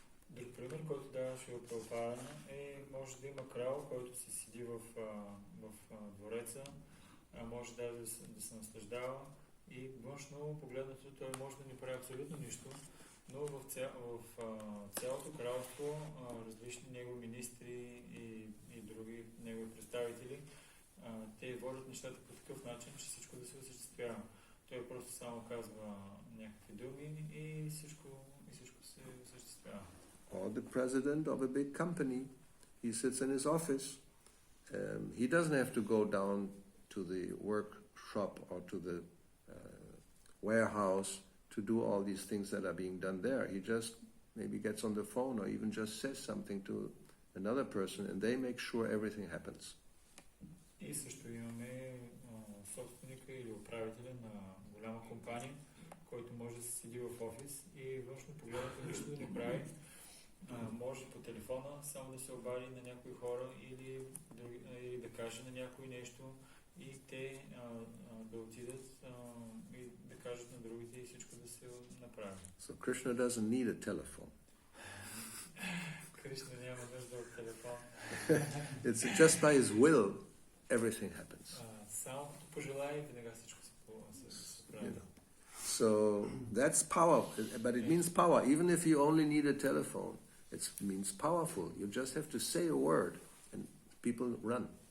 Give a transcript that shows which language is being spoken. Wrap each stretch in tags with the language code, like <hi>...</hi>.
<bg>Друг пример, който даваше Прабхупада може да има крал, който си седи в двореца, може да се наслаждава и външно погледнато той може да не прави абсолютно нищо, но в цялото кралство различни негови министри и други негови представители те водят нещата по такъв начин, че всичко да се осъществява. Той просто само казва някакви думи и всичко се осъществява.</bg> <en>Or the president of a big company, he sits in his office. He doesn't have to go down to the workshop or to the warehouse to do all these things that are being done there. He just maybe gets on the phone or even just says something to another person and they make sure everything happens.</en> <bg>И също имаме собственика или управителя на голяма компания, който може да се седи в офис и външно погледнато нищо да не прави. Може по телефона само да се обади на някои хора или да каже на някой нещо и те да отидат и да кажат на другите и всичко да се направи.</bg> <en>So Krishna doesn't need a telephone.</en> <bg>Кришна няма нужда от телефон.</bg> <en>It's just by his will everything happens.</en> <bg>Само като пожелае и веднага всичко се прави.</bg> <en>So that's power, but it means power. Even if you only need a telephone, it means powerful. You just have to say a word and people run.</en>